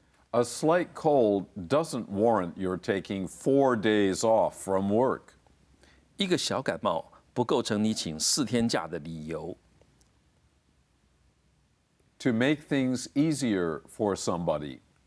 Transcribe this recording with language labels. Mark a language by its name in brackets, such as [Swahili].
[English] A slight cold doesn't warrant your taking 4 days off from work. [Chinese] 一个小感冒不构成你請4天假的理由。 [English] To make things easier for somebody.